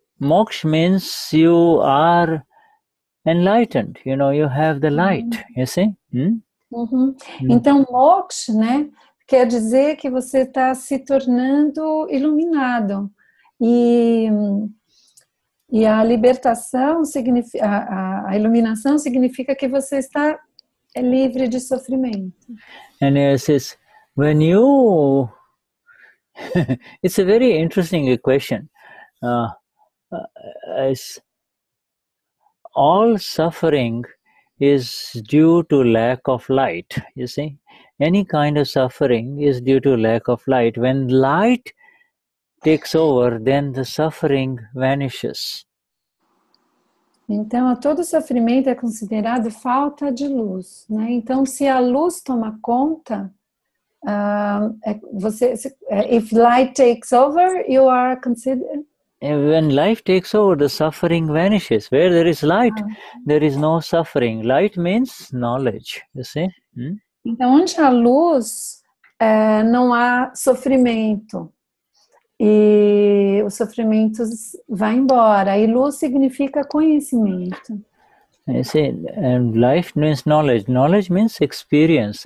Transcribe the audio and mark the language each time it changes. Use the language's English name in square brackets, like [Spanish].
[English] Moksha means you are enlightened. You know, you have the light. You see. [Portuguese] Então, moksha, né, quer dizer que você está se tornando iluminado. E a libertação significa, a iluminação significa que você está livre de sofrimento. [English] And it says, when you, it's a very interesting equation. All suffering is due to lack of light, you see. Any kind of suffering is due to lack of light. When light takes over, then the suffering vanishes. [Portuguese] Então, todo sofrimento é considerado falta de luz, né? Então, se a luz toma conta, [English] if light takes over, you are considered. When life takes over, the suffering vanishes. Where there is light, there is no suffering. Light means knowledge, you see. [Portuguese] Então, onde há luz, não há sofrimento. E o sofrimento vai embora. E luz significa conhecimento. [English] You see, and life means knowledge. Knowledge means experience.